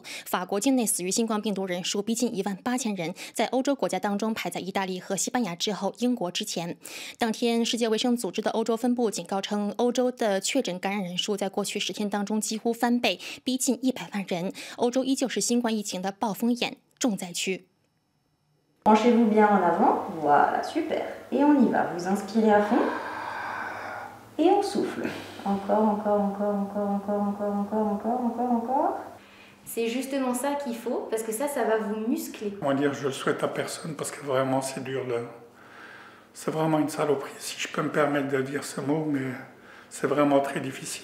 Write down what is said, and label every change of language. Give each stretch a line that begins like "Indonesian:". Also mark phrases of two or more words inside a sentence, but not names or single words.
Chinese: 法国境内死于新冠病毒人数逼近18000人，在欧洲国家当中排在意大利和西班牙之后，英国之前。当天，世界卫生组织的欧洲分部警告称，欧洲的确诊感染人数在过去10天当中几乎翻倍，逼近100万人。欧洲依旧是新冠疫情的暴风眼、重灾区。
French: Penchez-vous bien en avant, voilà, super. Et on y va, vous inspirez à fond. Et on souffle. Encore. C'est justement ça qu'il faut, parce que ça va vous muscler. On va dire, je le souhaite à personne, parce que vraiment, c'est dur. C'est vraiment une saloperie, si je peux me permettre de dire ce mot, mais c'est vraiment très difficile.